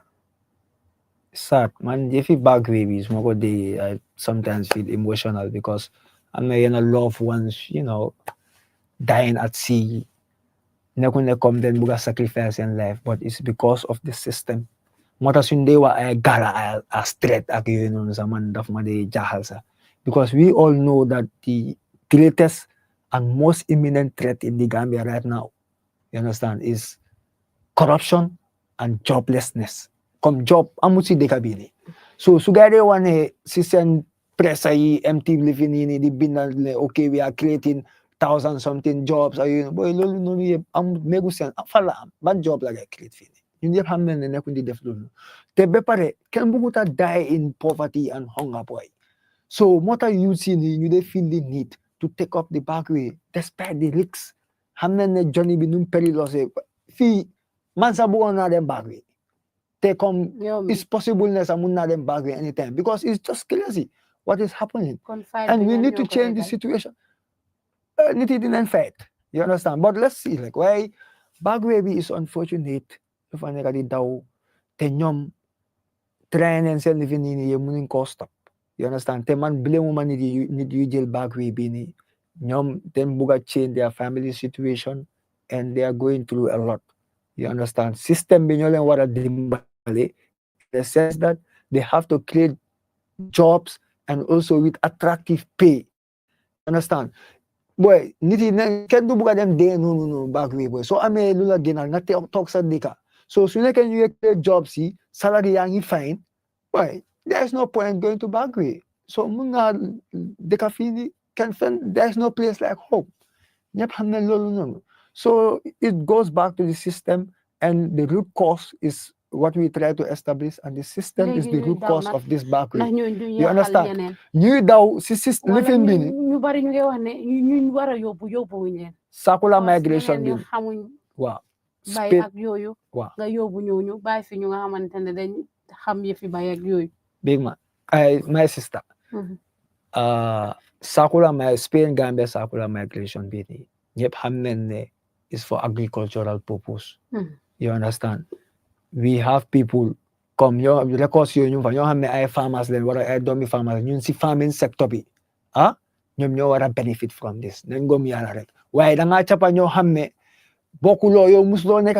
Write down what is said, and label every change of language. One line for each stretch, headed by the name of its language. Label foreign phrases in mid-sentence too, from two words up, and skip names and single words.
Wolof: sad man yëfi Bagwe bi su ma ko déggee
English: I sometimes feel emotional because
Wolof: am na yenn
English: loved ones dying at sea
Wolof: nekku ne comme den bugg a sacrifice
English: in life but it's because of the
Wolof: system moo tax suñ dee wax ay gala a straight ak yooyu noonu sax man daf ma dee jaaxal sax because
English: we all know that the greatest and most imminent threat in the Gambia right now you understand is corruption and joblessness
Wolof: comme job amul si dëkk bi nii so su gaa dee wane si seen presse yi MTV Living nii di bindal ne
English: okay we are creating
Wolof: 1,000 something jobs ay boy loolu noonu yëpp am mégu seen fan la am ban job la ngay create fii nii ñun ñëpp xam nañ ne nekkuñ di def loolu te ba pare kenn bëggut a
English: die in poverty and hunger
Wolof: boy.
English: So moo tax youth si nii ñu dee feel the need to take up the back way despite the risks.
Wolof: xam nañ ne journey bi nu mu périlleux fii man sax bëggoon naa dem back way te comme
English: it's possible
Wolof: ne sax mun naa dem back way anytime
English: because it's just crazy what is happening and we need to change the situation.
Wolof: Nit yi dinañ
English: fight, you understand, but let's see like why back way bi is unfortunate
Wolof: dafa nekk di daw te ñoom try nañ seen lifi nii nii yëpp mënuñ koo
English: stop, you understand,
Wolof: te man blame ma nit yu jël back way bi nii ñoom dañ bugg a
English: change their family situation and they are going through a lot, you understand.
Wolof: System bi ñoo leen war a dimbale
English: in the sense that they have to create jobs and also with attractive pay, you understand.
Wolof: Boy nit yi kenn du bugg a dem dee noonu back way boy soo amee lu la gënal nga toog sa dëkka so su nekkee ñu ngi create jobs yi salary yaa ngi fine boy
English: there is no point going to back way
Wolof: so mun nga dëkka fii ni kenn fen
English: there is no place like home
Wolof: ñëpp xam ne loolu noonu.
English: So it goes back to the system and the root cause is what we try to establish and the system is the root cause of this back way, you understand.
Wolof: ñuy daw si system lifin bi ni ñu bari ñu ngi wax ne ñu war a yóbbu wuñ leen circular migration bi xamuñ waaw bay ak yooyu waaw nga yóbbu ñooñu bàyyi fi ñu nga xamante ne dañ xam yëfi bay ak yooyu
English: big man my sister Spain Gambia circular migration
Wolof: bi ni ñëpp xam nañ ne
English: is for agricultural purpose, you understand. We have people
Wolof: comme yo records yooyu ñu fa ñoo xam ne ay farmers leen wala ay doomi farmers ñun si farming sector bi ñoom ñoo war a
English: benefit from this
Wolof: nañ gom yàlla rek waaye da ngaa cappa ñoo xam ne bokkuloo yow musuloo nekk